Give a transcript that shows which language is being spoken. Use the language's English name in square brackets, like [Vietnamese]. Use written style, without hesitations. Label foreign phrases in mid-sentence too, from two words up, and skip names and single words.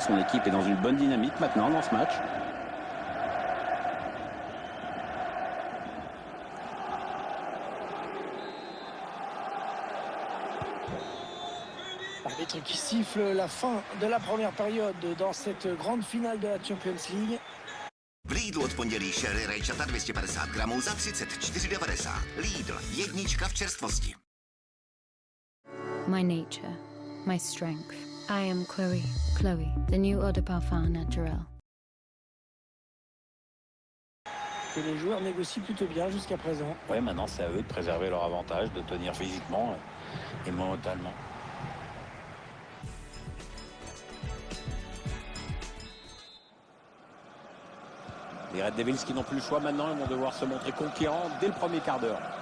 [French] Son équipe est dans une bonne dynamique maintenant dans ce match. L'arbitre qui siffle la fin de la première période dans cette grande finale de la [English] Champions League. [Czech] V Lidlu od pondělí sherry rajčata 250 gramů za 34,90. Lidl, jednička v čerstvosti. [English] My nature, my strength. I am Chloe. Chloe, the new [French] eau de parfum naturel. Que les joueurs négocient plutôt bien jusqu'à présent. Ouais, maintenant c'est à eux de préserver leur avantage, de tenir physiquement et mentalement. Les Red Devils qui n'ont plus le choix maintenant, ils vont devoir se montrer conquérants dès le premier quart d'heure.